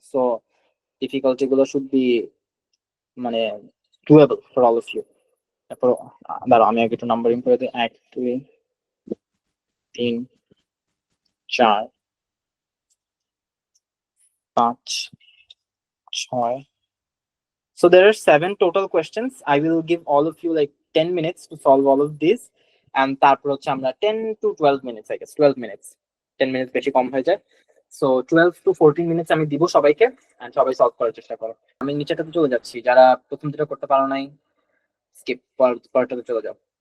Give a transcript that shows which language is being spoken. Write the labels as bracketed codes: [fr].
[en] So difficulty গুলো should be মানে doable for all of you. [bn] তারপর দাঁড়াও আমি আগে একটু নাম্বারিং করে দিই, 1 2 3 4 5 6। [en] So there are 7 total questions. I will give all of you like 10 minutes to solve all of these. And [bn] তারপর হচ্ছে আমরা [en] 10 to 12 minutes, I guess 12 minutes, 10 minutes [bn] বেশি কম হয়ে যায়। [en] So 12 to 14 minutes [bn] আমি দিব সবাইকে, and সবাই সলভ করার চেষ্টা করো। আমি নিচেটাতে চলে যাচ্ছি, যারা প্রথম যেটা করতে পারো নাই স্কিপ, পরেরটাতে চলে যাও।